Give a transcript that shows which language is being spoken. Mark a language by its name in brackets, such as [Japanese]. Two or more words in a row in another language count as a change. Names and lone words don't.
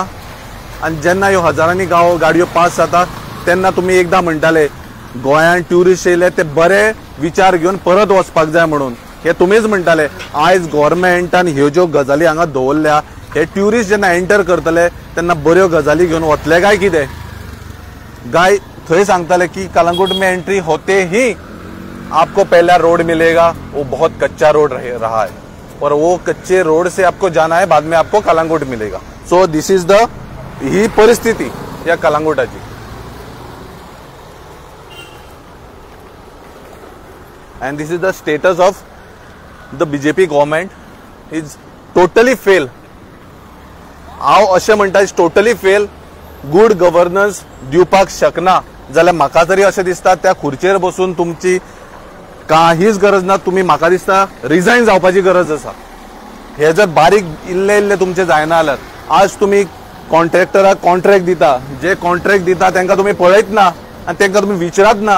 [Konkani] आनी जेन्ना ह्यो हजारांनी गाडयो पास जाता तेन्ना तुमी एकदां म्हणटाले गोंयांत ट्युरिस्ट येयले ते बरे विचार घेवन परत वचपाक जाय म्हणून. हे तुमीच म्हणटाले. आयज गव्हर्मेंटान ह्यो ज्यो गजाली हांगा दवरल्या, हे ट्युरिस्ट जेन्ना एंटर करतले तेन्ना बऱ्यो गजाली घेवन वतले काय कितें? गाय थंय सांगताले [Hindi] की कलंगूट में एंट्री होते ही आपको पहला रोड मिलेगा, वो बहुत कच्चा रोड रहा है और वो कच्चे रोड से आपको जाना है, बाद में आपको कलंगूट मिलेगा. [English] so this is the [Konkani] ही परिस्थिती या कलंगूटाची. [English] and this is the status of the BJP government is totally fail. [Konkani] हांव अशें म्हणटा [English] is totally fail. good governance [Konkani] दिवपाक शकना जाल्यार म्हाका तरी अशें दिसता त्या खुर्चेर बसून तुमची काहीच गरज ना. तुम्ही म्हाका दिसता रिझाईन जावपाची गरज आसा. हे जर बारीक इल्ले तुमचे जायना जाल्यार आज तुम्ही कॉन्ट्रॅक्टराक कॉन्ट्रॅक्ट दिता, जे कॉन्ट्रॅक्ट दिता तांकां तुम्ही पळयत ना आनी तांकां तुम्ही विचारत ना.